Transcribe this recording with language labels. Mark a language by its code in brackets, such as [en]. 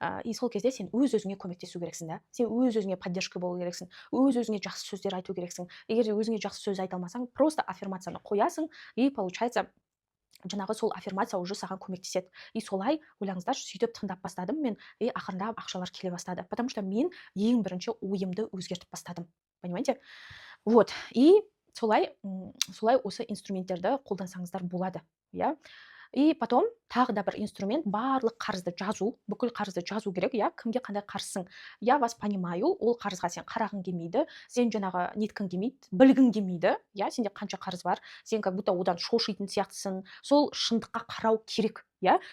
[kk] И сол кезде сен өз-өзіңе көмектесу керексің, да. Сен өз-өзіңе поддержка болу керексің, өз-өзіңе жақсы сөздер айту керексің. Егер өзіңе жақсы сөз айта алмасаң, просто аффирмацияны қоясың, и получается жаңағы сол аффирмация уже саған көмектеседі. И солай ойлаңыздаршы, сөйтіп тыңдап бастадым мен, и ақырындап ақшалар келе бастады. Потому что мен ең бірінші ойымды өзгертіп бастадым. [ru] Понимаете? Вот. [kk] И солай осы инструменттерді қолдансаңыздар болады, иә. И потом тағы да бір инструмент, барлық қарызды жазу, бүкіл қарызды жазу керек, иә, кімге қандай қарызсың. [ru] Я вас понимаю, [kk] ол қарызға сен қарағың келмейді, сен жаңағы неткің келмейді, білгің келмейді, иә, сенде қанша қарыз бар, сен как будто одан шошитын сияқтысың, сол шындыққа қарау керек, иә.